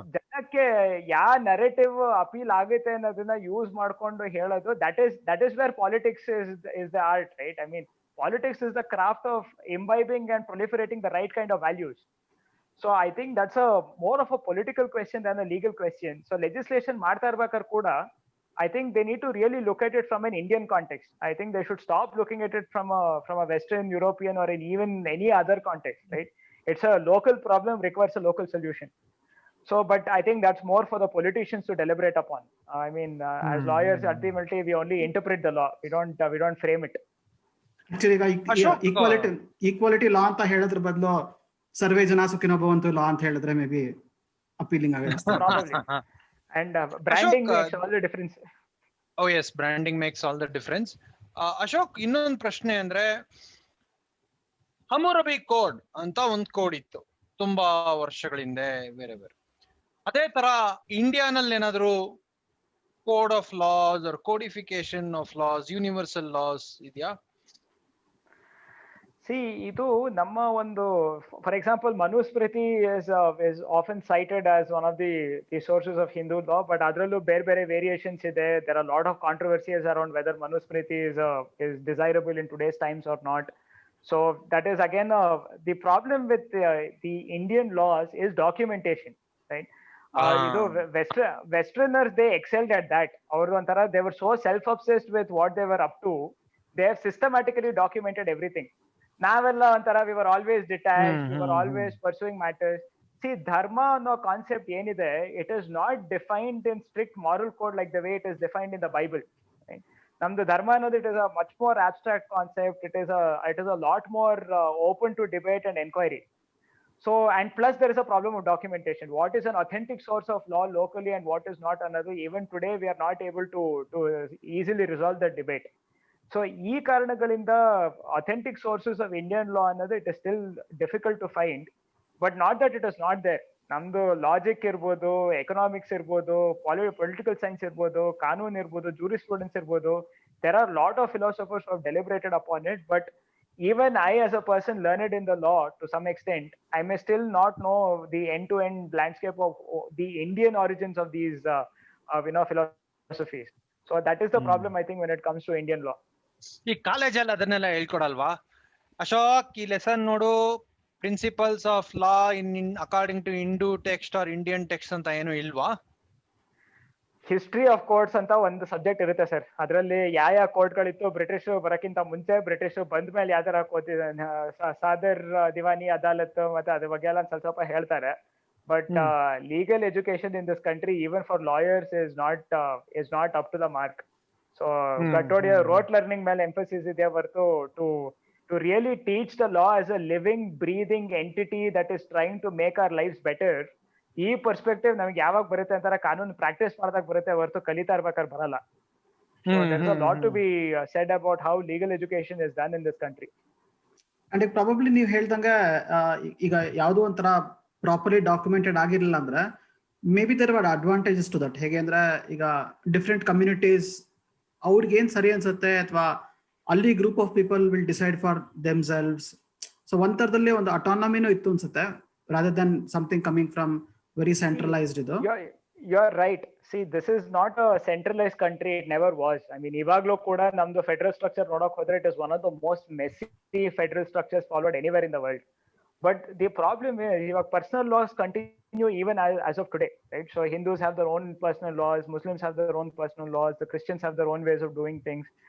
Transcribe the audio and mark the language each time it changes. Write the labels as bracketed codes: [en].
[kn] ಜನಕ್ಕೆ ಯಾವ narrative appeal ಆಗುತ್ತೆ ಅನ್ನೋದನ್ನ ಯೂಸ್ ಮಾಡ್ಕೊಂಡು ಹೇಳೋದು, [en] That is where politics is the art, right? I mean politics is the craft of imbibing and proliferating the right kind of values. So I think that's a more of a political question than a legal question. [kn] So legislation ಮಾಡ್ತಾ ಇರ್ಬೇಕಾದ್ರೆ ಕೂಡ [en] I think they need to really look at it from an Indian context. I think they should stop looking at it from a Western European or in even any other context, right? It's a local problem, requires a local solution. So, but I think that's more for the politicians to deliberate upon. I mean, as lawyers, ultimately we only interpret the law. We don't frame it. [kn] Actually ಈಗ equality ಲಾ ಅಂತ ಹೇಳೋದ್ರ ಬದಲು ಸರ್ವೇ ಜನ ಸುಖಿನೋ ಭವಂತು ಲಾ ಅಂತ ಹೇಳಿದ್ರೆ may be appealing ಆಗುತ್ತೆ. [en] Probably. And branding Ashok, makes all the difference. Oh yes, branding makes all the difference. [kn] Ashok, ಇನ್ನೊಂದು ಪ್ರಶ್ನೆ ಅಂದ್ರೆ, ಹಮ್ಮುರಬಿ ಕೋಡ್ ಅಂತ ಒಂದು ಕೋಡ್ ಇತ್ತು ತುಂಬಾ ವರ್ಷಗಳ ಹಿಂದೆ, ಬೇರೆ ಬೇರೆ. ಅದೇ ತರ ಇಂಡಿಯಾನಲ್ಲಿ ಏನಾದ್ರು [en] code of laws or codification of laws, universal laws [kn] ಇದೆಯಾ? [en] See, [kn] ಇದು ನಮ್ಮ ಒಂದು, [en] for example, Manusmriti is often cited as one of the sources of Hindu law, but [kn] ಅದರಲ್ಲೂ ಬೇರೆ [en] variations ಇದೆ. There are a lot of controversies around whether Manusmriti is desirable in today's times or not. So that is again the problem with the Indian laws is documentation, right? ಇದು Westerners, they excelled at that. [kn] ಅವರು ಒಂಥರ [en] they were so self-obsessed with what they were up to, they have systematically documented everything. [kn] ನಾವೆಲ್ಲ ಒಂಥರ [en] we were always detached, we were always pursuing matters. See, dharma [kn] ಅನ್ನೋ concept ಏನಿದೆ, [en] it is not defined in strict moral code like the way it is defined in the Bible, right? [kn] ನಮ್ದು ಧರ್ಮ ಅನ್ನೋದು, [en] it is a much more abstract concept. It is a lot more open to debate and inquiry. So, and plus there is a problem of documentation. What is an authentic source of law locally and what is not another? Even today we are not able to easily resolve that debate. [kn] So ಈ ಕಾರಣಗಳಿಂದ [en] Authentic sources of Indian law ಅನ್ನೋದು it is still difficult to find, but not that it is not there. [kn] ನಮ್ದು logic ಇರ್ಬೋದು, economics ಇರ್ಬೋದು, political science ಇರ್ಬೋದು, ಕಾನೂನ್ ಇರ್ಬೋದು, jurisprudence ಇರ್ಬೋದು, [en] There are lot of philosophers have deliberated upon it. But even I, as a person learned in the law to some extent, I may still not know the end-to-end landscape of the Indian origins of these philosophies. So that is the problem, I think, when it comes to Indian law. [kn] ಈ ಕಾಲೇಜಲ್ಲಿ ಅದನ್ನೆಲ್ಲ ಹೇಳ್ಕೊಡಲ್ವಾ ಅಶೋಕ್? ಈ lesson ನೋಡು, [en] principles of law in according to Hindu text or Indian text [kn] ಅಂತ ಏನು ಇಲ್ವಾ? History of courts ಅಂತ ಒಂದು ಸಬ್ಜೆಕ್ಟ್ ಇರುತ್ತೆ ಸರ್. ಅದರಲ್ಲಿ ಯಾವ ಕೋರ್ಟ್ಗಳಿತ್ತು ಬ್ರಿಟಿಷ್ ಬರಕ್ಕಿಂತ ಮುಂಚೆ, ಬ್ರಿಟಿಷ್ ಬಂದ ಮೇಲೆ ಯಾವ ತರ ಸಾದರ್ ದಿವಾನಿ ಅದಾಲತ್ ಮತ್ತೆ ಅದ್ರ ಬಗ್ಗೆ ಎಲ್ಲ ಸ್ವಲ್ಪ ಹೇಳ್ತಾರೆ. [en] But legal education in this country, even for lawyers, is not up to the mark. So Gattodia rote learning ಮೇಲೆ emphasis [kn] ಇದೆ ಹೊರತು [en] to really teach the law as a living breathing entity that is trying to make our lives better, [kn] ಈ perspective ನಮ್ಗೆ ಯಾವಾಗ ಬರುತ್ತೆ ಅಂತಾರ ಕಾನೂನು practice ಮಾಡಿದಾಗ ಬರುತ್ತೆ ಹೊರತು ಕಲಿತಾ ಇರ್ಬೇಕಾದ್ರೆ ಬರಲ್ಲ. [en] So there is a lot to be said about how legal education is done in this country. [kn] And probably ನೀವು ಹೇಳ್ದಂಗ ಈಗ ಯಾವುದೋ ಒಂಥರ ಪ್ರಾಪರ್ಲಿ ಡಾಕ್ಯುಮೆಂಟೆಡ್ ಆಗಿರಲಿಲ್ಲ ಅಂದ್ರೆ [en] Maybe there are advantages to that. [kn] ಹೇಗೆ ಅಂದ್ರೆ ಈಗ ಡಿಫ್ರೆಂಟ್ ಕಮ್ಯುನಿಟೀಸ್ ಅವ್ರಿಗೆ ಏನ್ ಸರಿ ಅನ್ಸುತ್ತೆ, ಅಥವಾ ಅಲ್ಲಿ [en] Group of people will decide for themselves. [kn] So ಒಂಥರದಲ್ಲಿ ಒಂದು ಅಟಾನಮಿನೂ ಇತ್ತು ಅನ್ಸುತ್ತೆ, [en] Rather than something coming from very centralised. [kn] ಇದು [en] you're right. See, this is not a centralized country. It never was. I mean, [kn] ಇವaglo kuda namdu [en] federal structure [kn] nodok hodre, [en] it is one of the most messy federal structures followed anywhere in the world. But the problem is, your personal laws continue even as of today, right? So Hindus have their own personal laws, Muslims have their own personal laws, the Christians have their own ways of doing things.